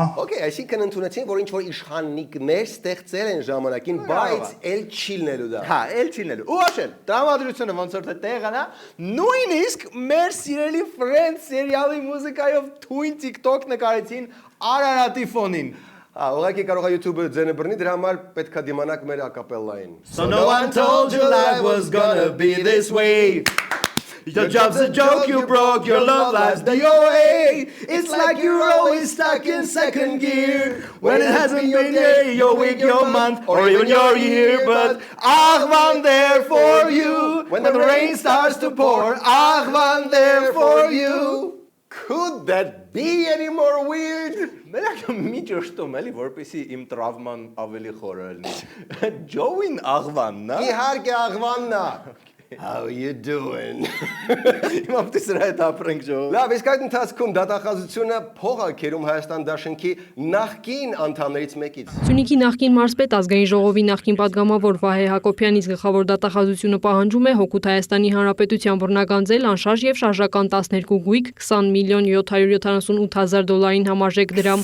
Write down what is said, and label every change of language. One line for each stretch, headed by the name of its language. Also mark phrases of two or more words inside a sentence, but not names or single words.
Armenian: Okay, այսինքն ընդունեցին, որ ինչ որ իշխանիկներ ստեղծել են ժամանակին, բայց էլ չի լինելու դա։ Հա, էլ չի լինելու։ Ու աշել, տրամադրությունը ոնց որ թե տեղն է, նույնիսկ մեր սիրելի Friends սերիալի մուզիկայով թույն TikTok նկարեցին Արարատի ֆոնին։ Հա, ուղղակի կարող է YouTube-ը ձենը բռնի, դրա համար պետքա դիմանաք մեր ակապելլային։
English: So no one told you life was gonna be this way. Your job's a joke, you broke, your love life's the OA. It's like you're always stuck in second gear. When it hasn't been your week, your month, or even your year. But Ahvan there for you. When the rain starts to pour, Ahvan there for you. Could that be any more weird?
Armenian: Մենակ մի ճշտում էլի, որպեսի իմ տրավման ավելի խորը լինի։ Ջոին Աղվանն է։ Իհարկե աղվանն է։
English: How you doing?
Armenian: Հիմա պետք է սրա հետ ապրենք ջո։ Լավ, իսկ այդ ընթացքում դատախազությունը փող է քերում Հայաստան դաշինքի նախկին անդամներից մեկից։ Սյունիքի նախկին մարզպետ ազգային ժողովի նախկին падգամավոր Վահե Հակոբյանից գլխավոր դատախազությունը պահանջում է Հօգուտ Հայաստանի Հանրապետության բռնագանձել անշարժ եւ շարժական 12 գույք 20 միլիոն 778 հազար դոլարին համարժեք դրամ։